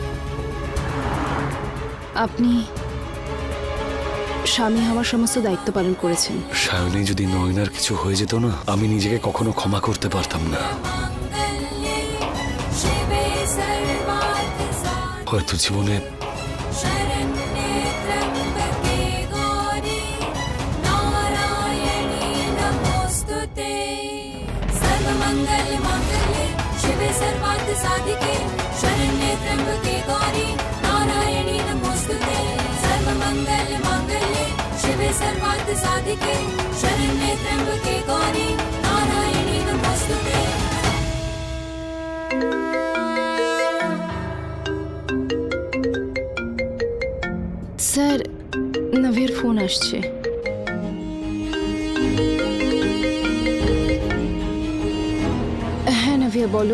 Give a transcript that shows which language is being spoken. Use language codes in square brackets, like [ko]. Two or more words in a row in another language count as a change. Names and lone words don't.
[bn] আপনি স্বামী হওয়ার সমস্ত দায়িত্ব পালন করেছেন। সায়নী, যদি নয়নার কিছু হয়ে যেত না, আমি নিজেকে কখনো ক্ষমা করতে পারতাম না। হয়তো জীবনে [sa] साधिके शरण्ये त्र्यंबके गौरी नारायणी नमोस्तुते सर्वमंगल मांगल्ये शिवे सर्वार्थ साधिके शरण्ये त्र्यंबके गौरी नारायणी नमोस्तुते। [bn] স্যার, নভের ফোন আসছে। হ্যাঁ নভিয়া, বলো।